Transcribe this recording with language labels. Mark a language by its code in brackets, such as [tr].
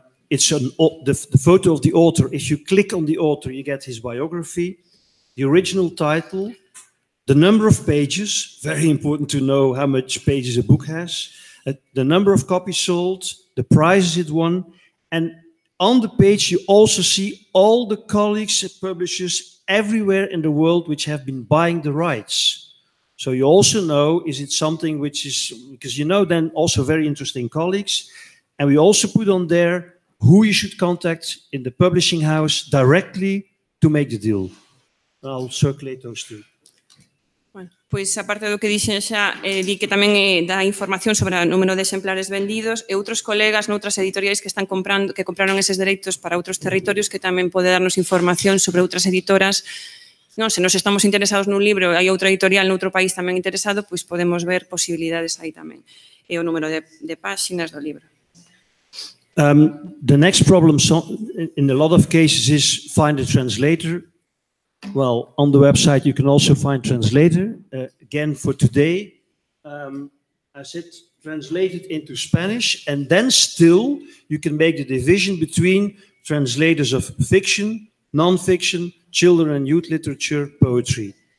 [en] It's the photo of the author. If you click on the author, you get his biography, the original title, the number of pages, very important to know how much pages a book has, the number of copies sold, the prizes it won, and on the page you also see all the colleagues and publishers everywhere in the world which have been buying the rights. So you also know, is it something which is, because you know then also very interesting colleagues, and we also put on there who you should contact in the publishing house directly to make the deal. I'll circulate those two. [gl] Bueno, pois aparte do que dixen xa, di que tamén dá información sobre o número de exemplares vendidos e outros colegas noutras editoriais que están comprando, que compraron eses dereitos para outros territorios, que tamén pode darnos información sobre outras editoras. Non, se nos estamos interesados nun libro e hai outra editorial noutro país tamén interesado, pois podemos ver posibilidades aí tamén. E o número de páxinas do libro. [en] The next problem in a lot of cases is find a translator. Well, on the website you can also find translator. Again, for today, I said translated into Spanish, and then still you can make the division between translators of fiction, non-fiction, children and youth literature, poetry.